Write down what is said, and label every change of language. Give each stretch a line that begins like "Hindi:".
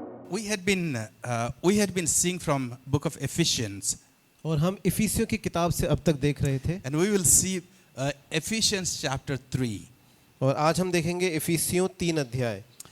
English: We had been seeing from book of Ephesians,
Hindi: और हम इफिसियों की किताब से अब तक देख रहे थे,
English: and we will see Ephesians chapter 3.
Hindi: और आज हम देखेंगे इफिसियों 3 अध्याय।